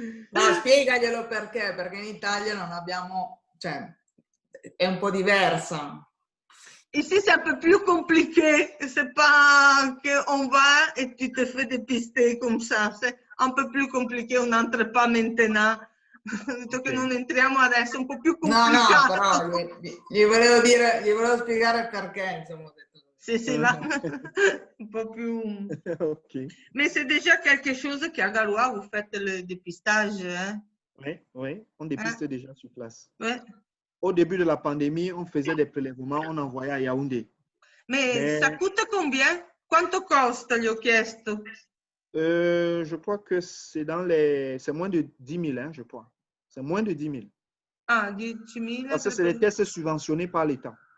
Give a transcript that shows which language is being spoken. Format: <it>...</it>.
<it>No, spiegaglielo perché in Italia non abbiamo, cioè, è un po' diversa.</it> <fr>Ici, c'est un peu plus compliqué. C'est pas qu'on va et tu te fais dépister comme ça. C'est un peu plus compliqué. On n'entre pas maintenant.</fr> <it>Detto che non entriamo adesso, è un po' più complicato. No, però gli volevo spiegare perché, insomma. Sì, va. Un po' più... Okay.</it> <fr>Mais c'est déjà quelque chose qu'à Garoua, vous faites le dépistage. Hein? Oui, on dépiste déjà sur place. Ouais. Au début de la pandémie, on faisait des prélèvements, on envoyait à Yaoundé. Mais ça coûte combien?</fr> <it>Quanto costa, gli ho chiesto?</it> <fr>Je crois que c'est moins de 10 000, hein, je crois. C'est moins de 10 000. Ah, 10 000? Parce que c'est des tests subventionnés par l'État.</fr>